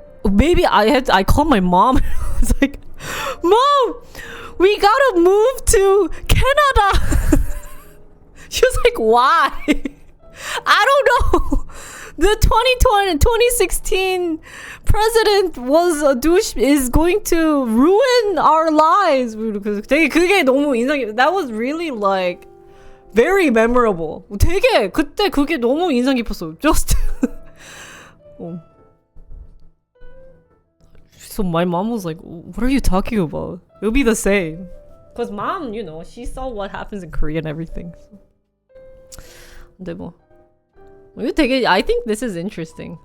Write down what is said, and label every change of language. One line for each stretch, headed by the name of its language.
English: Maybe I called my mom. I was like, Mom, we gotta move to Canada. She was like, why? I don't know. the 2020 2016 president was a douche is going to ruin our lives.
Korean: 되게 그게 너무 인상이
English: that was really like very memorable.
Korean: 되게 그때 그게 너무 인상 깊었어.
English: Just So my mom was like, "What are you talking about? It'll be the same." Cause mom, you know, she saw what happens in Korea and everything.
Korean: 근데 뭐 이거 되게
English: I think this is interesting.